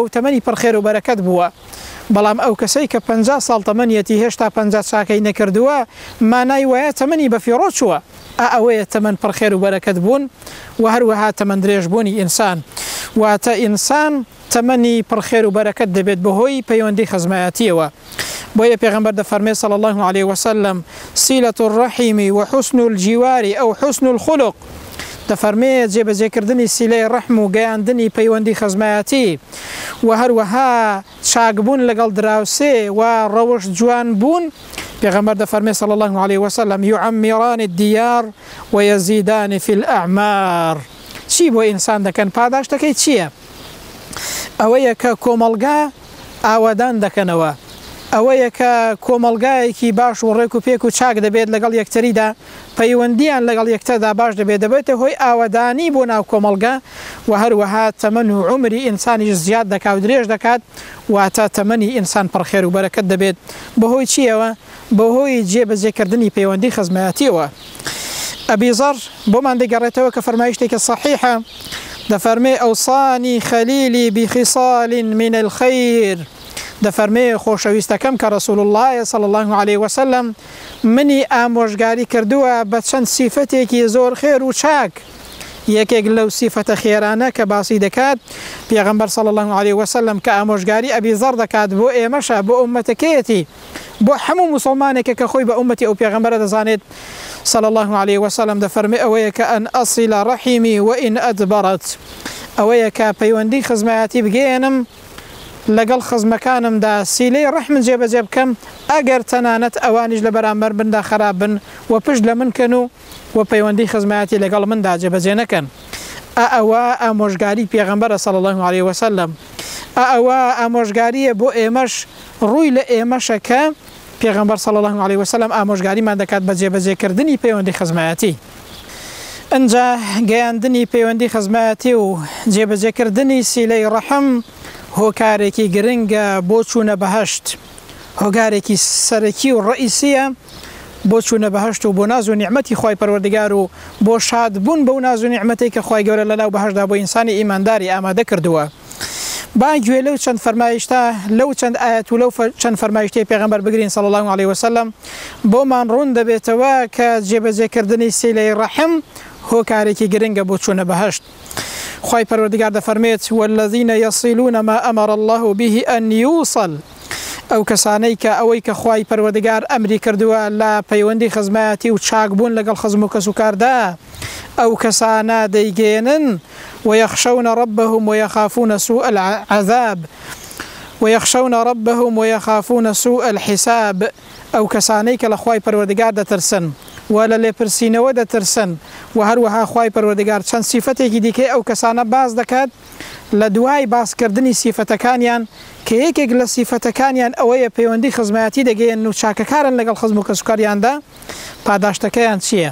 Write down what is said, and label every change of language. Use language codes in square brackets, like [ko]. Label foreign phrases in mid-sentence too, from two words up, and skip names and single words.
[ckb] و تەمەنی پڕخێر و بەرەکەت بووە بەڵام ئەو کەسەی کە 50 ساڵ تەمەنیەتی هێشتا 50 چاکەی نەکردووە مانای وایە تەمەنی بەفیڕۆ چووە ئەوەیە تەمەن پڕخێر و بەرەکەت بوون و هەروەها تەمەن درێژ بوونی ئینسان واتە ئینسان تەمەنی پڕخێر و بەرەکەت دەبێت بەهۆی پەیوەندی خزمەتیەوە بۆیە پێغەمبەر دەفەرمێ [ar] صلی الله عليه وسلم صلة الرحم وحسن الجوار أو حسن الخلق [ckb] دەفەرمێ جێبەجێکردنی سیلەی ڕەحم و گەیاندنی پەیوەندی خزمەتی و هەروەها چاکبوون لەگەڵ دراوسێ و ڕەوش جوان بوون پێغەمبەر دەفەرمێ [ar] صلی الله عليه وسلم يعمران الديار ويزيدان في الأعمار [ckb] چی بۆ ئینسان دەکەن پاداشتەکەی چییە؟ ئەوەیە کە کۆمەڵگا ئاوادان دەکەنەوە ئەوەیە کە کۆمەڵگایەکی باش و ڕێک و پێک و چاک دەبێت لەگەڵ یەکتریدا پەیوەندیان لەگەڵ یەکتردا باش دەبێت دەبێتە هۆی ئاوەدانی بۆ ناو کۆمەڵگا و هەروەها تەمەن و عمری ئینسانیش زیاد دەکات و درێژ دەکات واتە تەمەنی ئینسان پڕخێر و بەرەکەت دەبێت بەهۆی چیەوە بەهۆی جێبەجێکردنی پەیوەندی خزمەتیەوە. ئەبی زەر بۆمان دەگەڕێتەوە کە فەرمایشتێکە صحیحە دەفەرمێ [ar] ئەوصانی خەلیلی بخصال من الخير [ckb] دەفەرمێ خۆشەویستەکەم کە [ar] رسول الله صلى الله عليه وسلم [ckb] منی ئامۆژگاری کردووە بە چەند سیفەتێکی زۆر خێر و چاک. یەکێک لەو سیفەتە خێرانە کە باسی دەکات پێغەمبەر [ar] صلى الله عليه وسلم [ckb] کە ئامۆژگاری ئەبی زەر دەکات بۆ ئێمەشە بۆ ئومەتەکەیەتی بۆ هەموو مسلمانێکە کە خۆی بە ئومەتی ئەو پێغەمبەرە دەزانێت [ar] صلى الله عليه وسلم [ckb] دەفەرمێ ئەوەیە کە [ar] ئەن ئەصیل ڕەحیمی وئین ئەدبەرەت [ckb] ئەوەیە کە پەیوەندی خزمەتی بگێنم لەگەڵ خزمەکانمدا سیلەی ڕەحمن جێبەجێ بکەم ئەگەر تەنانەت ئەوانیش لە بەرامبەر بندا خراپ بن و پشت لە من کەن و پەیوەندی خزمەتی لەگەڵ مندا جێبەجێ نەکەن. ئەوە ئامۆژگاری پێغەمبەرە [ar] صلى الله عليه وسلم [ckb] ئەوە ئامۆژگاریە بۆ ئێمەش ڕووی لە ئێمەشە کە پێغەمبەر [ar] صلى الله عليه وسلم [ckb] ئامۆژگاریمان دەکات بە جێبەجێکردنی پەیوەندی خزمەتی. ئەنجا گەیاندنی پەیوەندی خزمەتی و جێبەجێکردنی سیلەی ڕەحم هۆکارێکی گرنگە بۆ چوونە بەهەشت هۆکارێکی سەرەکی و ڕئیسیە بۆ چوونە بەهەشت و بۆ ناز و نیعمەتی خوای پەروەردگار و بۆ شادبوون بەو ناز و نیعمەتێک کە خوای گەورە لەناو بەهەشتدا بۆ ئینسانی ئیمانداری ئامادە کردووە. با گوێ لەو چەند فەرمایشتە لەو چەند ئاەت و لەو چەند فەرمایشتەی پێغەمبەر بگرین [ar] صلى الله عليه وسلم [ckb] بۆمان ڕوون دەبێتەوە کە جێبەجێکردنی سیلەی ڕەحم هۆکارێکی گرنگە بۆ چوونە بەهەشت. خوای پەروەردگار دەفەرمێت [ar] والذین یصلون ما أمر الله به أن يوصل [ckb] ئەو کەسانەی کە ئەوەی کە خوای پەروەردگار ئەمری کردووە لە پەیوەندی خزمەتی و چاکبوون لەگەڵ خزم و کەسوکاردا ئەو کەسانە دەیگێنن [ar] ويخشون ربهم ويخافون سوء العذاب ويخشون ربهم ويخافون سوء الحساب [ckb] ئەو کەسانەی کە لە خوای پەروەردگار دەترسن و لە لێپرسینەوە دەترسن و هەروەها خوای پەروەردگار چەند سیفەتێکی دیکەی ئەو کەسانە باز دەکات لە دوای باسکردنی سیفەتەکانیان کە یەکێک لە سیفەتەکانیان ئەوەیە پەیوەندی خزمەتی دەگەێن و چاکەکارن لەگەڵ خزم و کەسوکاریاندا پاداشتەکەیان چییە؟